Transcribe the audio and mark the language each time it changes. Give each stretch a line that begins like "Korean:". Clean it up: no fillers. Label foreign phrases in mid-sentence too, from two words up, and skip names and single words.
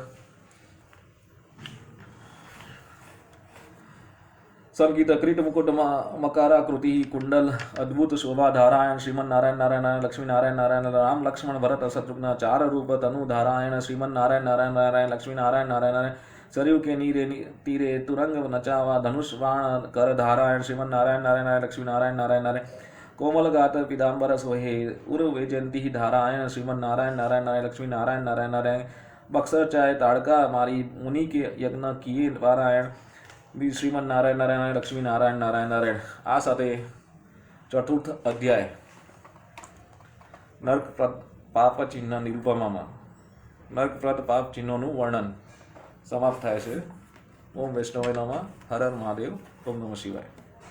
Hindi: संगीत क्रीट मुकुट मकाराकृति कुंडल अद्भुत शोभा धारायण श्रीमन नारायण नारायण लक्ष्मी नारायण नारायण राम लक्ष्मण भरत शत्रुघ्न चार रूप तनु धारायण श्रीमन नारायण नारायण नारायण लक्ष्मी नारायण नारायण सरयू के तीरे तुरंग नचावा धनुष बाण कर धारायण श्रीमन नारायण नारायण लक्ष्मी नारायण नारायण नारायण कोमल गात पीताम्बर सोहे उर वैजयंती धारायण श्रीमन नारायण नारायण नारायण लक्ष्मी नारायण नारायण नारायण बक्सर चाय ताड़का मारी मुनि के यज्ञ किए पारायण श्रीमन नारायण नारायण लक्ष्मी नारायण नारायण नारायण.
Gujarati: આ સાથે ચતુર્થ અધ્યાય નર્કપ્રદ પાપ ચિન્હ નિરૂપમામાં નર્કપ્રદ પાપ चिन्होનું વર્ણન સમાપ્ત થાય છે.
Sanskrit: ઓમ વૈષ્ણવાય નમઃ. હર હર મહાદેવ. ઓમ નમઃ શિવાય.